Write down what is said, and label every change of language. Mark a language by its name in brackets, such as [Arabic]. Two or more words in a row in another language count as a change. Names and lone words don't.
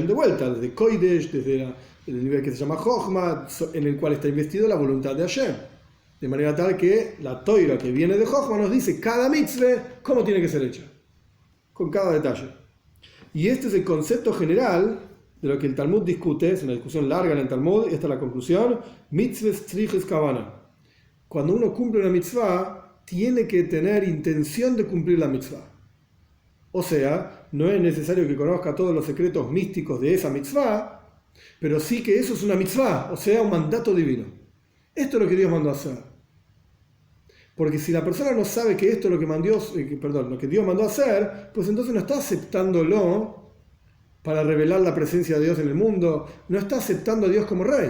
[Spanish] De vuelta, desde Kodesh, desde el nivel que se llama Jochma, en el cual está investido la voluntad de Hashem. De manera tal que la Toira que viene de Jochma nos dice cada mitzvah cómo tiene que ser hecha. Con cada detalle. Y este es el concepto general de lo que el Talmud discute. Es una discusión larga en el Talmud. Esta es la conclusión. [Hebrew] מצות צריכות כונה. [Spanish] Cuando uno cumple una mitzvah, tiene que tener intención de cumplir la mitzvah. O sea, no es necesario que conozca todos los secretos místicos de esa mitzvah, pero sí que eso es una mitzvah, o sea, un mandato divino. Esto es lo que Dios mandó a hacer. Porque si la persona no sabe que esto es lo que lo que Dios mandó a hacer, pues entonces no está aceptándolo para revelar la presencia de Dios en el mundo, no está aceptando a Dios como rey.